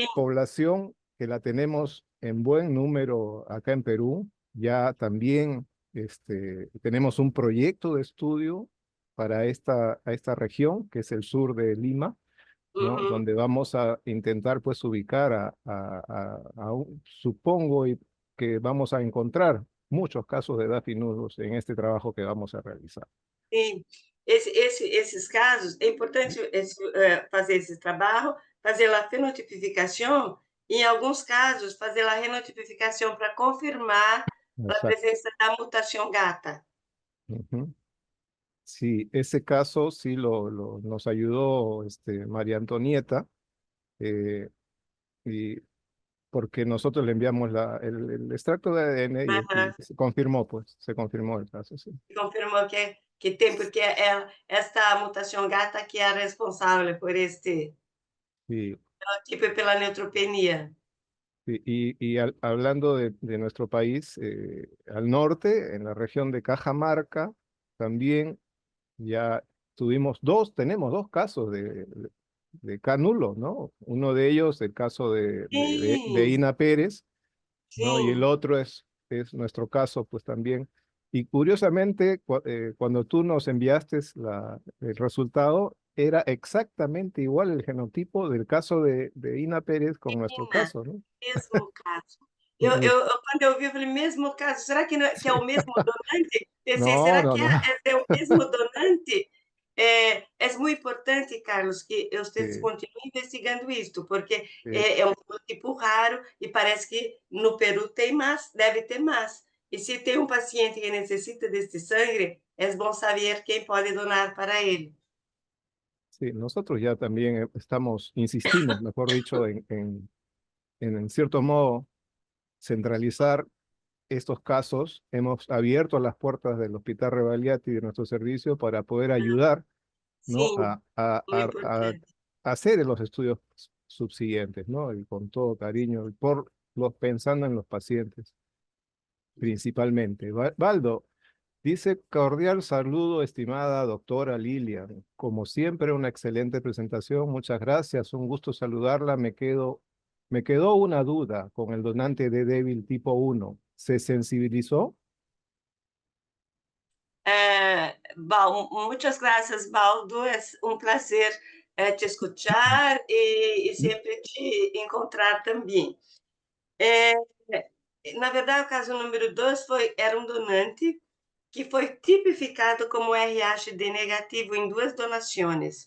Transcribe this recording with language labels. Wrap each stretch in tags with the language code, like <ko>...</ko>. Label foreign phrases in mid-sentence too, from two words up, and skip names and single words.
<es>población que la tenemos en buen número acá en Perú, ya también tenemos un proyecto de estudio para esta región, que es el sur de Lima, ¿no? uhum. Donde vamos a intentar pues ubicar supongo que vamos a encontrar muchos casos de DAFI nudos en este trabajo que vamos a realizar.</es> <pt>Sim, esses casos, é importante fazer esse trabalho, fazer a fenotipificação, e, em alguns casos, fazer a renotipificação para confirmar a</pt> <es>Exacto.</es> <pt>presença da mutação gata. Ujú.</pt> <es>Sí, ese caso sí nos ayudó María Antonieta, eh, y porque nosotros le enviamos el extracto de ADN y Aham. se confirmó, pues, se confirmó el caso, sí.</es> <pt>Confirmou que tem, porque é esta mutação gata que é a responsável por este</pt> <es>Y,</es> <pt>tipo e pela neutropenia.</pt> <es>hablando de nuestro país, al norte, en la región de Cajamarca, también ya tenemos dos casos de canulo, ¿no? Uno de ellos, el caso de</es> <pt>Sim,</pt> <es>Ina Pérez, ¿no? Y el</es> <pt>sim.</pt> <es>otro es nuestro caso, pues también. Y curiosamente, cuando tú nos enviaste el resultado, era exactamente igual el genotipo del caso de Ina Pérez con nuestro</es> <pt>Menina,</pt> <es>caso, ¿no?</es> <pt>mesmo caso.</pt> <es>Es-</es> <pt>Quando eu vi, eu falei, mesmo caso, será que, que é o mesmo donante? Pensei,</pt> <es>no,</es> <pt>será</pt> <es>no,</es> <pt>que</pt> <es>no.</es> <pt>é o mesmo donante? É muito importante, Carlos, que vocês</pt> <es>Sí,</es> <pt>continuem investigando isto, porque</pt> <es>sí,</es> <pt>é um tipo raro e parece que no Peru tem mais, deve ter mais. E se tem um paciente que necessita deste sangue, é bom saber quem pode donar para ele.</pt> <es>sí. Nosotros ya también insistimos, mejor dicho, en cierto modo, centralizar estos casos. Hemos abierto las puertas del Hospital Revaliati y de nuestro servicio para poder ayudar, ¿no?</es> <pt>Sim, muito importante.</pt> <es>A hacer los estudios subsiguientes, ¿no? Y con todo cariño, pensando en los pacientes principalmente. Valdo, dice cordial saludo, estimada doctora Lilian. Como siempre, una excelente presentación. Muchas gracias. Un gusto saludarla. Me quedó una duda con el donante de débil tipo 1. ¿Se sensibilizó?</es> <pt>Muitas graças, Baldo. É um prazer te escutar e sempre te encontrar também. É, na verdade, o caso número 2 era um donante que foi tipificado como RH negativo em duas donações.</pt>